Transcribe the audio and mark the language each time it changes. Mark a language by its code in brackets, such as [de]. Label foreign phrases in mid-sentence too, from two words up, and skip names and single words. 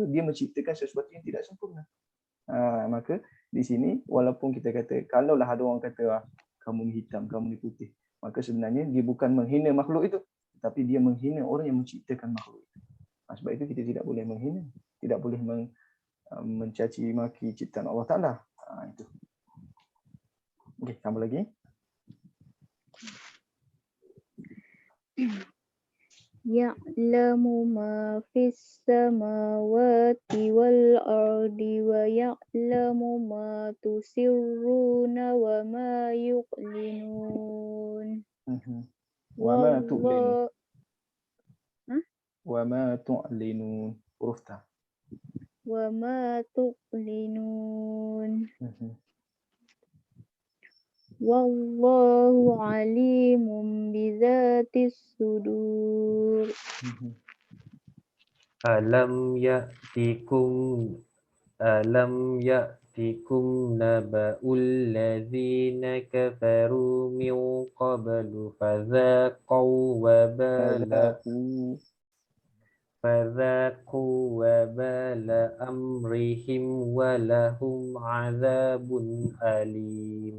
[ms] Dia menciptakan sesuatu yang tidak sempurna. Maka di sini walaupun kita kata, kalaulah ada orang kata kamu ni hitam, kamu ni putih, maka sebenarnya dia bukan menghina makhluk itu, tapi dia menghina orang yang menciptakan makhluk itu. Sebab itu kita tidak boleh menghina, tidak boleh mencaci maki ciptaan Allah Ta'ala. Itu. Okey, tambah lagi. [ar] يعلم ما في السماوات والأرض ويعلم ما تسرون وما يعلنون. وما تعلنون. وما تعلنون. [ms] Huruf ta. [ar] وما تعلنون. والله عليم بذات الصدور. ألم يأتكم نبأ الذين كفروا من قبل فذاقوا وبال أمرهم ولهم عذاب أليم.